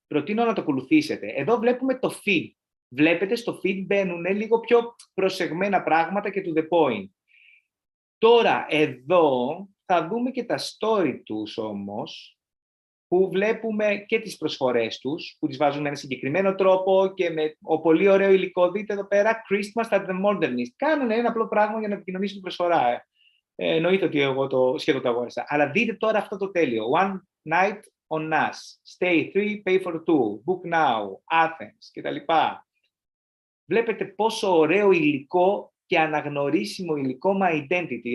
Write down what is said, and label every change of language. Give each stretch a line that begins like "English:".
Greek: Προτείνω να το ακολουθήσετε. Εδώ βλέπουμε το feed. Βλέπετε στο feed μπαίνουν λίγο πιο προσεγμένα πράγματα και
English: to the point.
Greek: Τώρα εδώ θα δούμε και τα story τους όμως, που βλέπουμε και τις προσφορές τους, που τις βάζουν με ένα συγκεκριμένο τρόπο και με πολύ ωραίο υλικό. Δείτε εδώ πέρα, Christmas at the Modernist. Κάνανε ένα απλό πράγμα για να επικοινωνήσουν την προσφορά. Εννοείται ότι εγώ σχεδόν το αγόρασα. Αλλά δείτε τώρα αυτό το τέλειο.
English: One night on us. Stay 3, pay for 2. Book now. Athens
Greek: κτλ. Βλέπετε πόσο ωραίο υλικό και αναγνωρίσιμο υλικό
English: my identity.